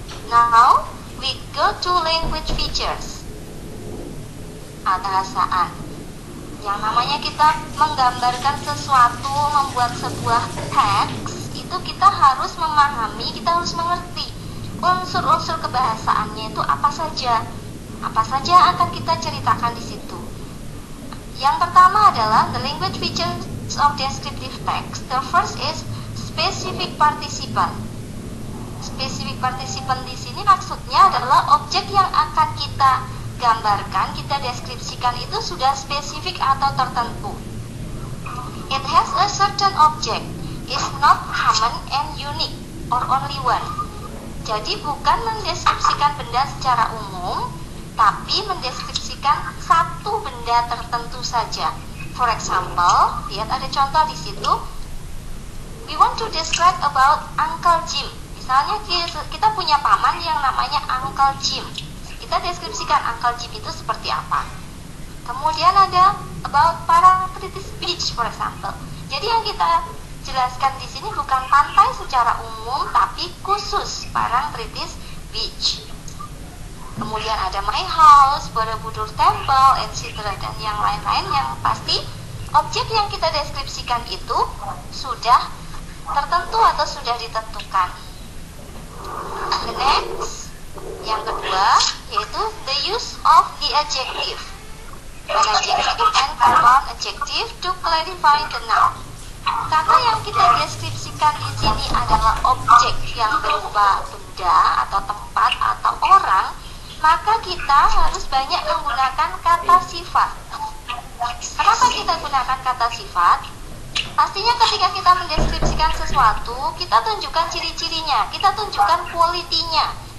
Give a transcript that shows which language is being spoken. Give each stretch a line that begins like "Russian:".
English: Now we go to language features.
Indonesian: Bahasaan. Yang namanya kita menggambarkan sesuatu, membuat sebuah teks, itu kita harus memahami, kita harus mengerti unsur-unsur kebahasaannya itu apa saja. Apa saja akan kita ceritakan di situ. Yang pertama adalah
English: the language features of descriptive text. The first is specific participant.
Indonesian: Specific participant di sini maksudnya adalah objek yang akan kita gambarkan, kita deskripsikan itu sudah spesifik atau tertentu.
English: It has a certain object, is not common and unique or only one.
Indonesian: Jadi bukan mendeskripsikan benda secara umum, tapi mendeskripsikan satu benda tertentu saja.
English: For example,
Indonesian: lihat ada contoh di situ.
English: We want to describe about Uncle Jim.
Indonesian: Misalnya kita punya paman yang namanya Uncle Jim. Kita deskripsikan Uncle Jim itu seperti apa. Kemudian ada about Parangtritis Beach,
English: for example.
Indonesian: Jadi yang kita jelaskan di sini bukan pantai secara umum, tapi khusus Parangtritis Beach. Kemudian ada My House, Borobudur Temple, etc. dan yang lain-lain yang pasti objek yang kita deskripsikan itu sudah tertentu atau sudah ditentukan.
English: The next,
Indonesian: yang kedua, yaitu
English: the use of the adjective. An adjective and compound adjective to clarify the noun.
Indonesian: Karena yang kita deskripsikan di sini adalah objek yang berupa benda atau tempat atau orang, maka kita harus banyak menggunakan kata sifat. Kenapa kita gunakan kata sifat? Pastinya ketika kita mendeskripsikan sesuatu, kita tunjukkan ciri-cirinya, kita tunjukkan kualitinya.